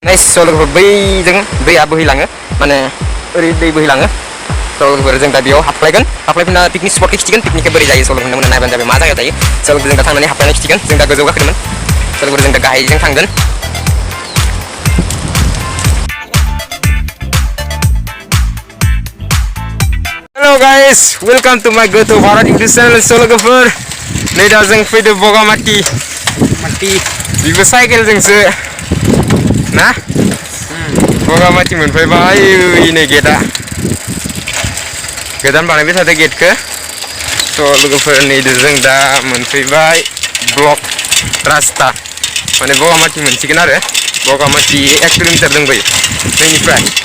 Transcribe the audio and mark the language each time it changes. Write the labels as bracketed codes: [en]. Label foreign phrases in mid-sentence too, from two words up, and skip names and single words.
[brx] guys so लोगोफोर बैजों दैया बोहैलाङो माने ओरै दै बोहैलाङो so लोगोफोर जों दा बेयाव हाबफ्लायफिनना पिकनिक स्पटखौ खिथिगोन पिकनिकआ बोरै जायो so लोगोफोर नायबानो जाबाय मा जायगायाव जायो so लोगोफोर जों दा थांनानै हाबफ्लायनाय खिथिगोन जों दा गोजौआव गाखोदोंमोन so लोगोफोर जों दा गाहायजों थांगोन [en] Hello guys, welcome to my Go to Bharat YouTube channel. [brx] So लोगोफोर नै दा जों फैदो बगामाथि बिबो साइकेलजोंसो ना बगामाथि मोनफैबाय नै गेटआ गोदान बानायबाय थादों गेटखौ so लोगोफोर नै जों दा मोनफैबाय ब्लक रास्ता माने बगामाथि मोनसिगोन आरो बगामाथि 1 किल'मिटार दंबायो नैनिफ्राय